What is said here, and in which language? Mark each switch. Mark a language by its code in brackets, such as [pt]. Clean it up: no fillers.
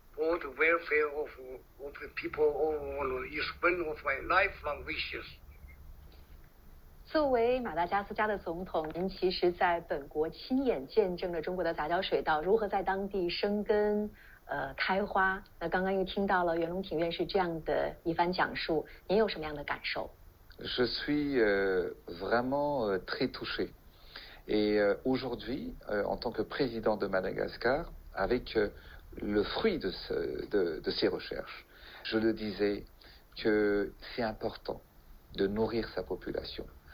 [en] For the welfare of the people is one of my lifelong wishes. [zh] 作为马达加斯加的总统，您其实在本国亲眼见证了中国的杂交水稻如何在当地生根、开花。那刚刚又听到了袁隆平院士这样的一番讲述，您有什么样的感受？ [fr] Je suis vraiment très touché. Et aujourd'hui, en tant que président de Madagascar, avec le fruit de ces recherches, je le disais que c'est important de nourrir sa population.